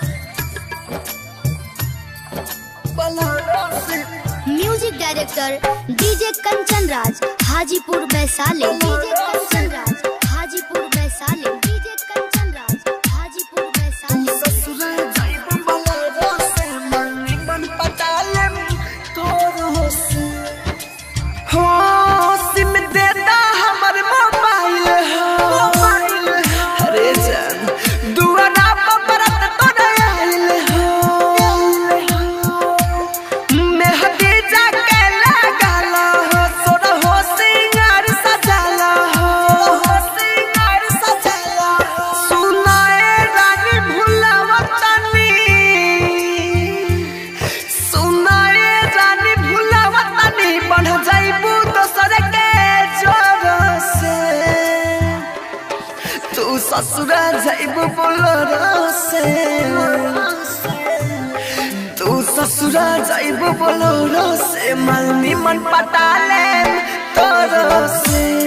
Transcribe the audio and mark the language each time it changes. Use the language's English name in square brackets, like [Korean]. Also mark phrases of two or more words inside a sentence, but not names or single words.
[English] music director [Bhojpuri] डीजे कंचन राज हाजीपुर वैशाली। डीजे कंचन राज हाजीपुर वैशाली। डीजे कंचन राज हाजीपुर वैशाली। ससुरा जाइबो बलरो से मलनी मन पटाले तोरो से हो सिम देता हमर मोबाइल हो अरे जान दुआरा पर बरत तोरे आइल हो मेहदी जाके लगाला हो सोर हो सिंगार सजाला हो सिंगार सजाला सुनाए रानी भुलावा तनी सुनाए रानी भुलावा तनी बढ़ जाइबू दोसर के जोर से तू ससुरा जाइबू बोलर से तू ससुरा जाइबू बोलरो से मलनी मन पटाले तोरो से